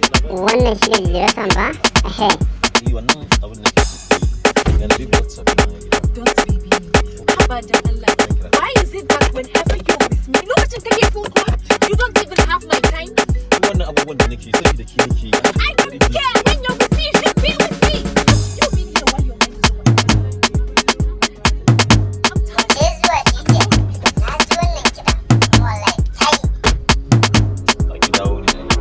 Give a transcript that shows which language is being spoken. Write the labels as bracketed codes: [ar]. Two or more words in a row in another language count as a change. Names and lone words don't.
[ha] Wannan shi ne Lirasan ba? Ehe. Eh, wannan abin da ke so ku yi. Yana bibiyar sabbin na gida. [en] Don't baby me. [ha] Haba dan Allah. [en] Why is it that whenever you're with me, [ha] lokacin kake [en] phone call, you don't even have my time? [ha] Wannan abubuwan da nake yi, saboda ke nake yi. [en] I don't care. When you're with me, you should be with me. You being here while your mind is over. I'm tired. [ha] Ke zuwa DJ. Na ji wannan kiɗa. Wallahi, kai. Ka ki dawo ne.